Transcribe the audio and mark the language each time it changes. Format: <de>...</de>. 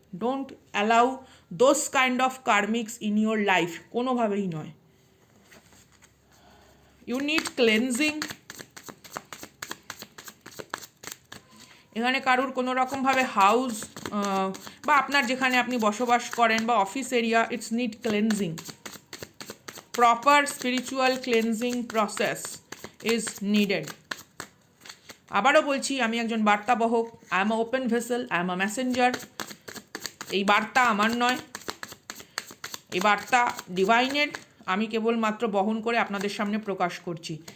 <en>don't allow those kind of karmics in your life,</en> <bn>কোনোভাবেই নয়।</bn> <en>You need cleansing.</en> <bn>এখানে কারুর কোনো রকমভাবে হাউস বা আপনার যেখানে আপনি বসবাস করেন বা office area,</bn> <en>It's need cleansing. proper spiritual cleansing process is needed.</en> <bn>আবারও বলছি, আমি একজন বার্তাবহক,</bn> <en>I am a open vessel, I am a messenger.</en> <bn>এই বার্তা আমার নয়, এই বার্তা ডিভাইনের, আমি কেবলমাত্র বহন করে আপনাদের সামনে প্রকাশ করছি।</bn>